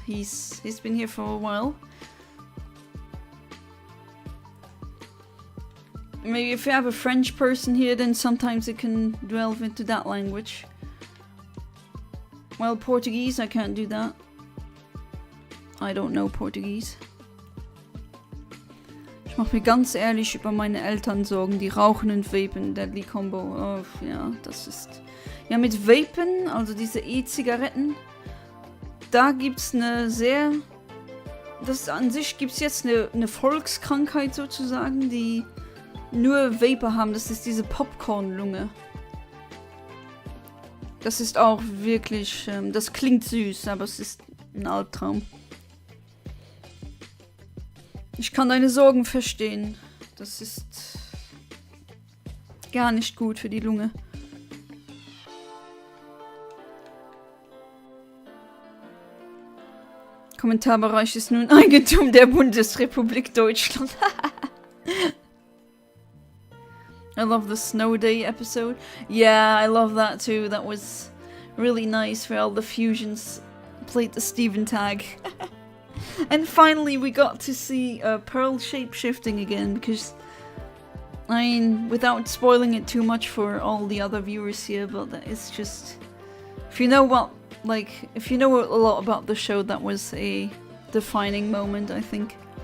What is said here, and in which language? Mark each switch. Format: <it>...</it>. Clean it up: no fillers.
<en>He's been here for a while. Maybe if you have a French person here, then sometimes it can delve into that language. Well, Portuguese, I can't do that. I don't know Portuguese.</en> <de>Ich mache mir ganz ehrlich über meine Eltern Sorgen, die rauchen und vapen,</de> <en>Deadly Combo.</en> <de>Oh, ja, das ist... Ja, mit Vapen, also diese E-Zigaretten, da gibt's eine sehr... Das an sich gibt's jetzt eine Volkskrankheit sozusagen, die nur Vapor haben. Das ist diese Popcorn-Lunge. Das ist auch wirklich... das klingt süß, aber es ist ein Albtraum. Ich kann deine Sorgen verstehen. Das ist gar nicht gut für die Lunge. Kommentarbereich ist nun Eigentum der Bundesrepublik Deutschland.</de> <en>I love the Snow Day episode. Yeah, I love that too. That was really nice where all the fusions played the Steven tag. And finally we got to see Pearl shape-shifting again, because, I mean, without spoiling it too much for all the other viewers here, but it's just, if you know what, like, if you know a lot about the show, that was a defining moment, I think.</en>